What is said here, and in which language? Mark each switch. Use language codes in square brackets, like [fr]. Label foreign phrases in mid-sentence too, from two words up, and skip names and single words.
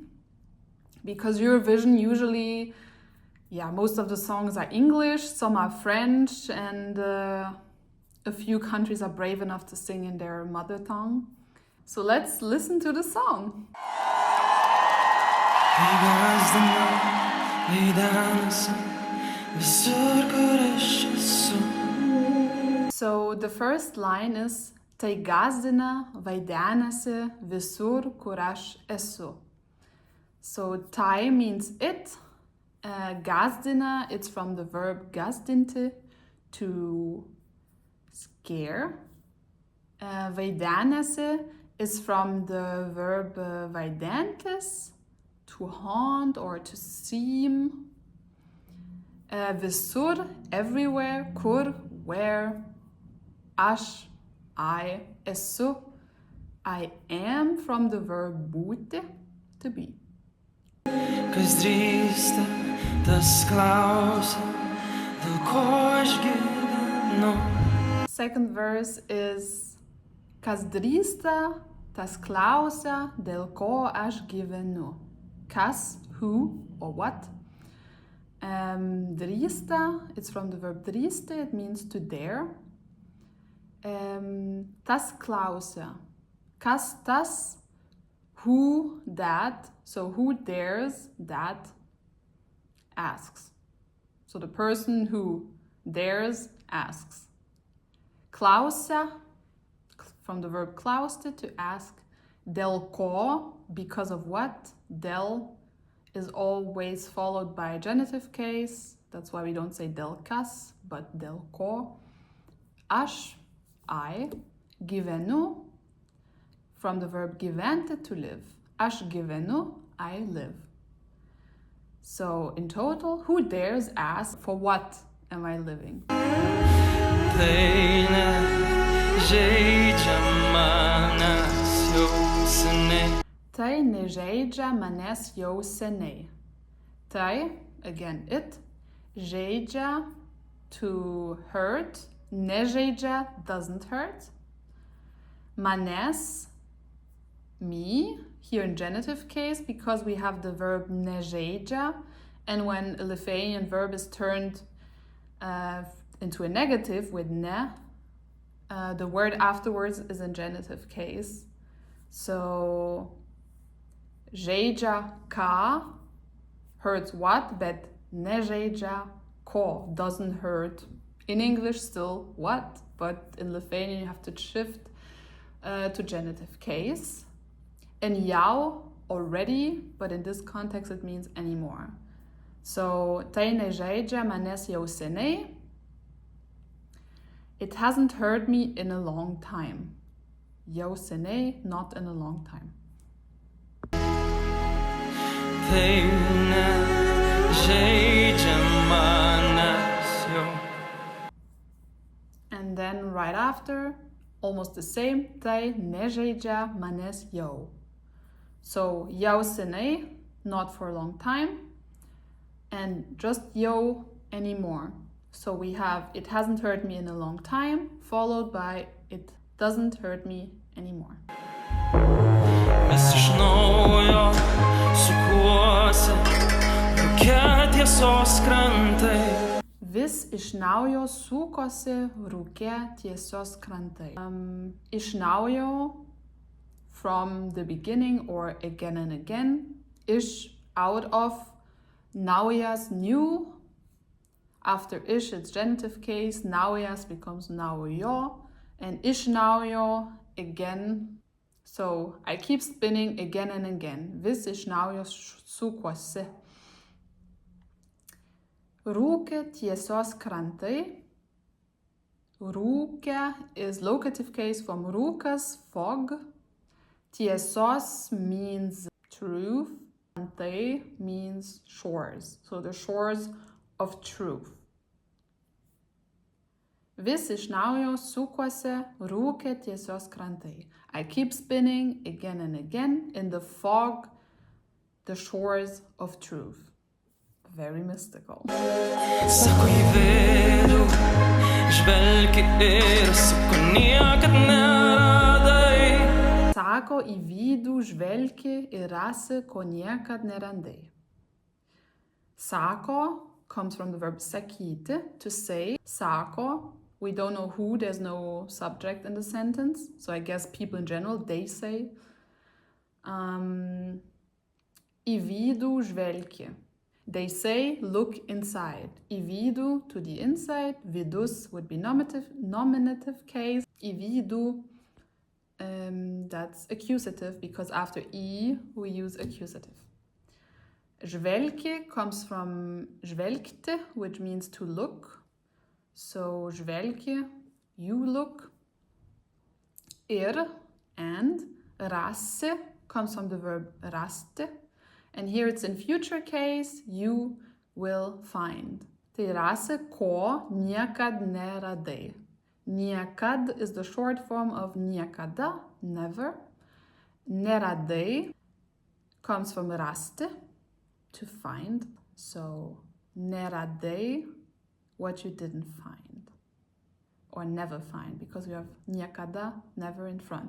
[en] Because Eurovision usually, most of the songs are English, some are French, and a few countries are brave enough to sing in their mother tongue. So let's listen to the song. So the first line is [lt] Tai gazdina vaidenasi visur kur aš esu. [en] So tai means it. Gazdina, it's from the verb gazdinti, to scare. Vaidenasi is from the verb vaidentis, to haunt or to seem. Visur, everywhere. Kur, where. Aš, I. Esu, I am, from the verb būti, to be. [lt] Kas drįsta, tas klausia, dėl ko aš gyvenu. [en] Second verse is [lt] Kas drįsta, tas klausia, dėl ko aš gyvenu. [en] Kas, who or what. Drįsta, it's from the verb drįsti, it means to dare. [lt] Tas klausia. Kas tas, [en] who that, so who dares, that asks. So the person who dares asks. Klausia, from the verb klausti, to ask. [lt] Dėl ko, [en] because of what. Dėl is always followed by a genitive case. That's why we don't say [lt] dėl kas, [en] but [lt] dėl ko. [en] Aš, I. Gyvenu, from the verb gyventi, to live. [lt] Aš gyvenu, [en] I live. So in total, who dares ask, for what am I living? [lt] Tai nežeidžia manęs jau seniai. [en] Tai, again it. Žeidžia, to hurt. Nežeidžia, doesn't hurt. Manęs, me, here in genitive case, because we have the verb nežeidžia, and when a Lithuanian verb is turned into a negative with ne, the word afterwards is in genitive case. So [lt] žeidžia ką [en] hurts what, but [lt] nežeidžia ko [en] doesn't hurt. In English still what, but in Lithuanian you have to shift to genitive case. And jau, already, but in this context it means anymore. [lt] So tai nežeidžia manęs jau seniai. [en] It hasn't hurt me in a long time. [lt] Jau seniai, [en] not in a long time. [lt] Tai nežeidžia manęs [en] right after, almost the same, [lt] tai nežaidžia manęs jau. So jau seniai, [en] not for a long time, and just jau anymore. So we have it hasn't hurt me in a long time, followed by it doesn't hurt me anymore. [lt] Vis iš naujo sukuosi, rūke tiesos krantai. Vis iš naujo sukosi rūke tiesos krantai. Iš naujo, [en] from the beginning or again and again. Iš, out of. Naujas, new. After ish, it's genitive case. Naujas becomes naujo. And [lt] iš naujo, [en] again. So I keep spinning again and again. [lt] Vis iš naujo sukosi. Rūke tiesos krantai. [en] Rūke is locative case from rūkas, fog. Tiesos means truth. Krantai means shores. So the shores of truth. [lt] Vis iš naujo sukosi rūke tiesos krantai. [en] I keep spinning again and again in the fog, the shores of truth. Very mystical. [lt] Sako į vidų, žvelgi ir sako niekad neradai. Sako į vidų, žvelgi ir rasi, ko niekad nerandai. [en] Sako comes from the verb sakyti, to say. Sako, we don't know who, there's no subject in the sentence. So I guess people in general, they say. [lt] Į vidų, žvelgi. [en] They say, look inside. [lt] Į vidų, [en] to the inside. Vidus would be nominative case. [lt] Į vidų, [en] that's accusative because after I, we use accusative. Žvelgi comes from žvelgti, which means to look. So žvelgi, you look. Ir, and. Rasi comes from the verb rasti. And here it's in future case, you will find. [lt] Tai rasi, ko niekad neradai. [en] Niekad is the short form of niekada, never. Neradai comes from rasti, to find. So neradai, what you didn't find. Or never find, because we have niekada, never in front.